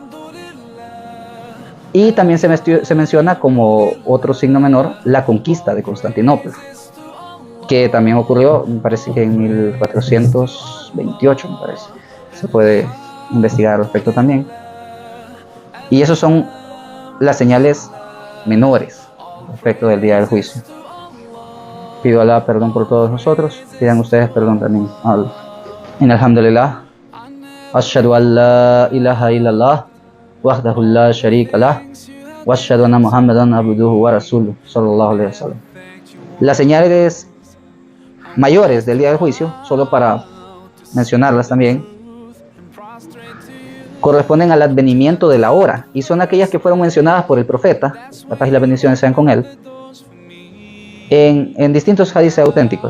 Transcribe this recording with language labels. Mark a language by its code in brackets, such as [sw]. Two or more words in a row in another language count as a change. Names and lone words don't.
[es] Y también se menciona como otro signo menor la conquista de Constantinopla, que también ocurrió, me parece que en 1428, me parece. Se puede investigar al respecto también. Y esos son las señales menores respecto del día del juicio. Pido a Allah perdón por todos nosotros. Pidan ustedes perdón también a Allah. Alhamdulillah. [ar] أشهد أن لا إله إلا الله وحده لا شريك له وأشهد أن محمدا عبده ورسوله صلى الله عليه وسلم. [es] Las señales mayores del día del juicio, solo para mencionarlas también, corresponden al advenimiento de la hora y son aquellas que fueron mencionadas por el profeta, la paz y la bendición sean con él, en distintos hadices auténticos.